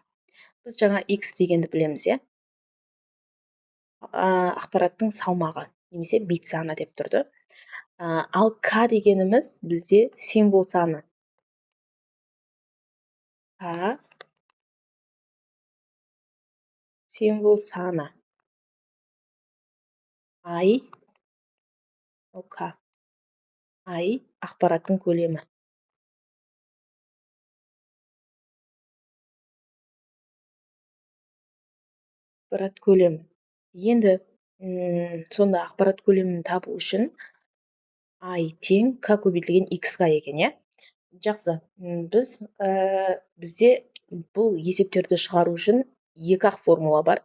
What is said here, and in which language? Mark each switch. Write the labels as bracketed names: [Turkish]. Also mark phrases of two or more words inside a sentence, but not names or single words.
[Kazakh] Біз жаңа x дегенді білеміз, ақпараттың салмағы немесе бит саны деп тұрды. Ал k дегеніміз бізде символ саны. K символ саны. I k. I ақпараттың көлемі. Ақпарат көлемі. Енді сонда ақпарат көлемін табу үшін I тең k көбейтілген x-ға екен, Жақсы, бізде бұл есептерді шығару үшін екі-ақ формула бар.